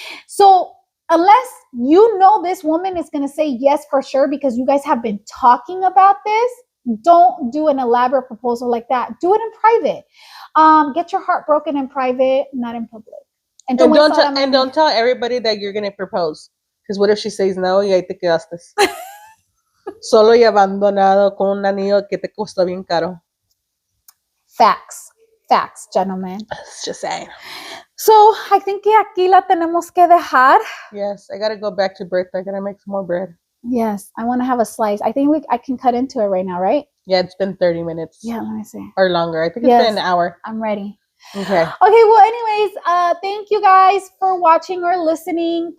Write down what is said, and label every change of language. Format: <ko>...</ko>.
<en>So unless you know this woman is going to say yes for sure, because you guys have been talking about this, don't do an elaborate proposal like that. Do it in private. Get your heart broken in private, not in public. And don't waste all that money. And don't tell everybody that you're gonna propose. Because what if she says no</en> <es>y ahí te quedaste? Solo y abandonado con un anillo que te costó bien caro.</es> <en>Facts. Facts, gentlemen. Just saying. So, I think</en> <es>que aquí la tenemos que dejar.</es> <en>Yes, I gotta go back to Bertha. I gotta make some more bread. Yes, I want to have a slice. I think I can cut into it right now, right? Yeah, it's been 30 minutes. Yeah, let me see. Or longer. I think it's been an hour. I'm ready. Okay. Okay, well, anyways, thank you guys for watching or listening.</en>